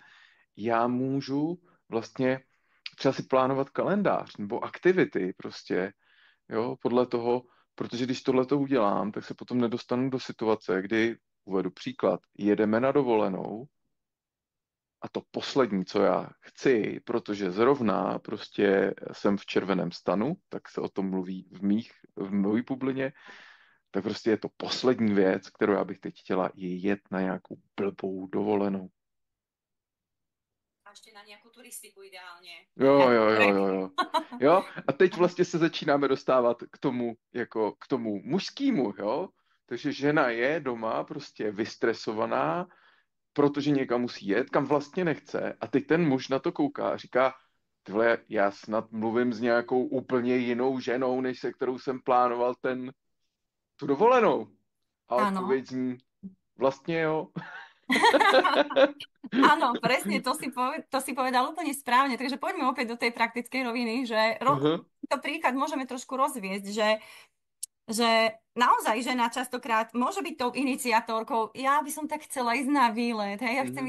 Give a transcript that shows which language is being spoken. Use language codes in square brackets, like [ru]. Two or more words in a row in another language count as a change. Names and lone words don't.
[cs] Já můžu vlastně třeba si plánovat kalendář nebo aktivity prostě, jo, podle toho, protože když tohle to udělám, tak se potom nedostanu do situace, kdy, uvedu příklad, jedeme na dovolenou a to poslední, co já chci, protože zrovna prostě jsem v červeném stanu, tak se o tom mluví v mojí bublině, tak prostě je to poslední věc, kterou já bych teď chtěla, je jet na nějakou blbou dovolenou. [sk] A ešte na nejakú turistiku ideálne. [cs] Jo, [sk] Nejaký [cs] jo, jo, [sk] trek. [cs] jo, jo. Jo, a teď vlastně se začínáme dostávat k tomu, jako k tomu mužskému, jo. Takže žena je doma prostě vystresovaná, protože někam musí jet, kam vlastně nechce. A teď ten muž na to kouká a říká, tyhle, já snad mluvím s nějakou úplně jinou ženou, než se kterou jsem plánoval tu dovolenou. A [sk] Áno. [cs] odpověď zní, vlastně jo. [sk] Áno, presne, to si povedal úplne správne. Takže poďme opäť do tej praktickej roviny, že Mhm, to príklad môžeme trošku rozviesť, že naozaj žena častokrát môže byť tou iniciatorkou. Ja by som tak chcela ísť na výlet, hej, ja chcem